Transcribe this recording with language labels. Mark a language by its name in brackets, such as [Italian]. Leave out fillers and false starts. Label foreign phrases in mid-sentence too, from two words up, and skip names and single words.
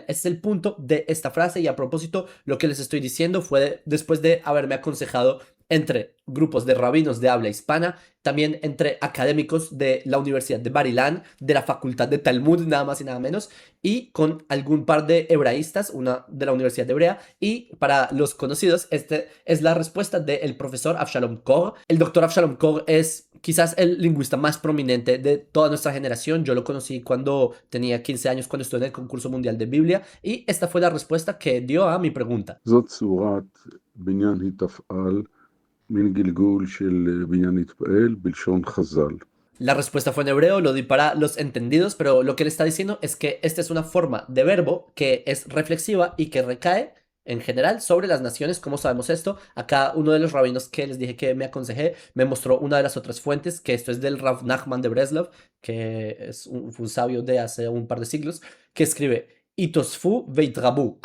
[Spanish] Ese es el punto de esta frase, y a propósito, lo que les estoy diciendo fue después de haberme aconsejado entre grupos de rabinos de habla hispana, también entre académicos de la Universidad de Bar-Ilan, de la Facultad de Talmud, nada más y nada menos, y con algún par de hebraístas, una de la Universidad de Hebrea, y para los conocidos, este es la respuesta del profesor Avshalom Kor. El doctor Avshalom Kor es quizás el lingüista más prominente de toda nuestra generación. Yo lo conocí cuando tenía 15 años, cuando estuve en el concurso mundial de Biblia, y esta fue la respuesta que dio a mi pregunta. [Hebrew] זאת צורת בניין התפעל מן גלגול של בניין התפעל בלשון חז"ל. [Spanish] La respuesta fue en hebreo, lo di para los entendidos, pero lo que le está diciendo es que esta es una forma de verbo que es reflexiva y que recae en general sobre las naciones. ¿Cómo sabemos esto? Acá uno de los rabinos que les dije que me aconsejé me mostró una de las otras fuentes, que esto es del Rav Nachman de Breslov, que es un sabio de hace un par de siglos, que escribe: y [Hebrew] תוספו ויתרבו.